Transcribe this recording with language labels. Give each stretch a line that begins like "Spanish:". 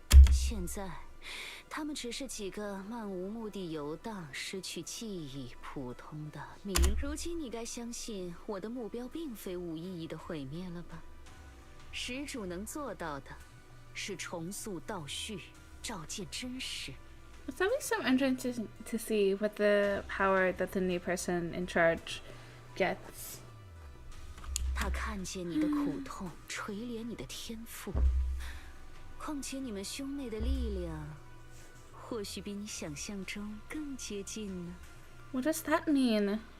Chinese: 现在，他们只是几个漫无目的游荡、失去记忆、普通的迷。如今你该相信，我的目标并非无意义的毁灭了吧？始祖能做到的，是重塑倒叙，照见真实。
English: It's always so interesting to see what the power that the new person in charge gets.
Chinese: 他看见你的苦痛，垂怜你的天赋。况且你们兄妹的力量，或许比你想象中更接近呢。
English: What does that mean?